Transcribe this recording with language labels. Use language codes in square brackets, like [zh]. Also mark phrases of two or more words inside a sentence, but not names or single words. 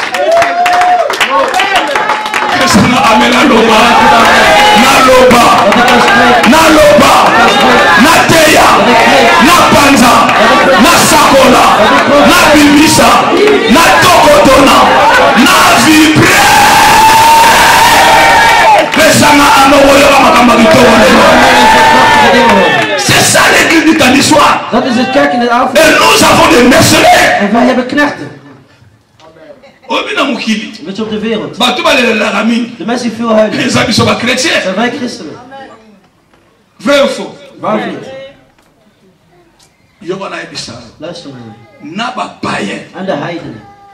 [ln] Naloba, Nateya, Napanza, Nasakola, Nabimisa, Natokotona, Navibre. [fr] C'est ça l'église du temps d'histoire. [nl] Dat is het kerk in de avond. [fr] Et nous avons des mercenaires. [nl] En wij hebben knechten. Weet je, op de wereld. De mensen die veel huilen. Zijn wij christenen? [fr] Vrai of faux? [nl] Waar of niet? Luister naar mij. En de heidenen.